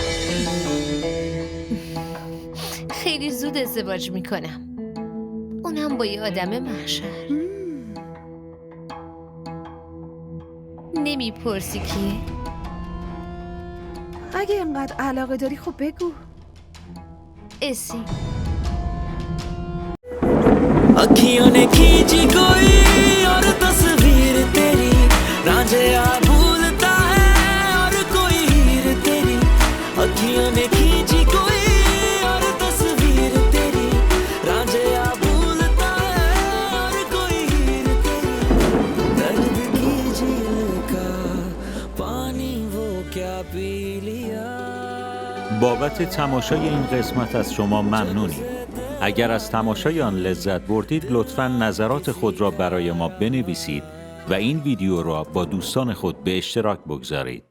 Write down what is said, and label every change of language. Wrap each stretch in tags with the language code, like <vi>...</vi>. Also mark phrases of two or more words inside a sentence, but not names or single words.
<fa>خیلی زود ازدواج میکنم، اونم با یه آدم محشر. نمیپرسی کیه؟ اگه اینقدر علاقه داری خب بگو. اسی.</fa> <hi>अखियों ने खींची कोई और तस्वीर तेरी रांझा भूलता है और कोई हीर तेरी अखियों ने खींची कोई और तस्वीर तेरी रांझा भूलता है और कोई हीर तेरी दर्द की झील का पानी वो क्या पी लिया.</hi> <fa>بابت تماشای این قسمت از شما ممنونیم. اگر از تماشای آن لذت بردید لطفاً نظرات خود را برای ما بنویسید و این ویدیو را با دوستان خود به اشتراک بگذارید.</fa>